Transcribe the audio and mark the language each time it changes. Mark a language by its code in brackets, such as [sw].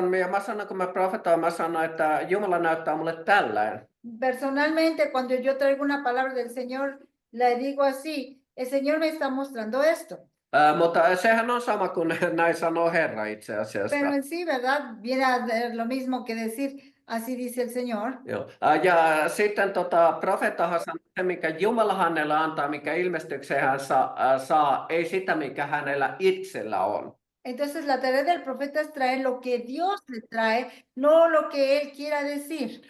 [fi] Mä sanon, kun mä profetoin, mä sanon, että Jumala näyttää mulle tällainen. [es] Personalmente, cuando yo traigo una palabra del Señor, le digo así, el Señor me está mostrando esto. [fi] Mutta sehän on sama kuin näin sanoo Herra itse asiassa. [es] Pero en sí, ¿verdad? Viene a ser lo mismo que decir, así dice el Señor. Joo. [fi] Ja sitten profeettahan sanoo se, mikä Jumala hänelle antaa, mikä ilmestyksen hän saa, ei sitä, mikä hänellä itsellä on. [es] Entonces la tarea del profeta es traer lo que Dios le trae, no lo que él quiera decir.